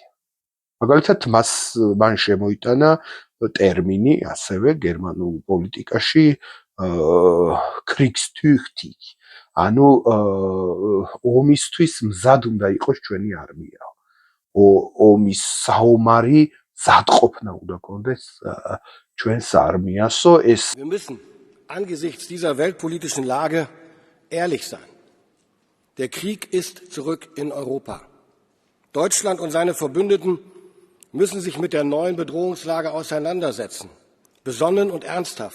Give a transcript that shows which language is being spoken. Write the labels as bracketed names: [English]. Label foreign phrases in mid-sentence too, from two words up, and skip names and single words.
[Georgian] მაგალითად, მან შემოიტანა ტერმინი ასევე გერმანულ პოლიტიკაში Kriegstüchtig, ანუ ომისთვის მზად უნდა იყოს ჩვენი არმია. ომის საომარი მზადყოფნა უნდა კონდეს ჩვენს არმიასო. [German] Wir müssen angesichts dieser weltpolitischen Lage ehrlich sein. Der Krieg ist zurück in Europa. Deutschland und seine Verbündeten müssen sich mit der neuen Bedrohungslage auseinandersetzen, besonnen und ernsthaft.